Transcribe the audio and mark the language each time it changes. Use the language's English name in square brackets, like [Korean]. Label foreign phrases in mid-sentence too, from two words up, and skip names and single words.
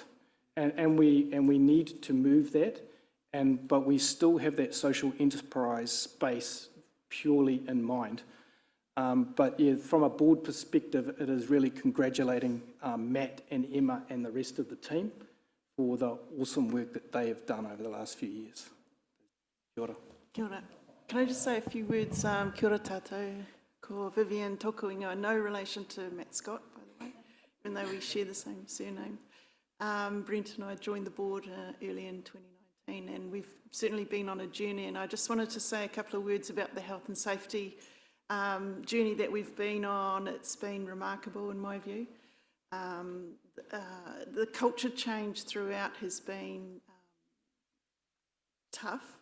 [English] And we need to move that, but we still have that social enterprise space purely in mind. But yeah, from a board perspective, it is really congratulating Matt and Emma and the rest of the team for the awesome work that they have done over the last few years. [Māori] Kia ora. Kia ora. [English] Can I just say a few words? [Māori] Kia ora tātou, ko Vivian tōku ingoa, [English] no relation to Matt Scott, by the way, even though we share the same surname. Brent and I joined the board early in 2019. been, and we've certainly been on a journey. And I just wanted to say a couple of words about the health and safety journey that we've been on. It's been remarkable in my view. The culture change throughout has been tough.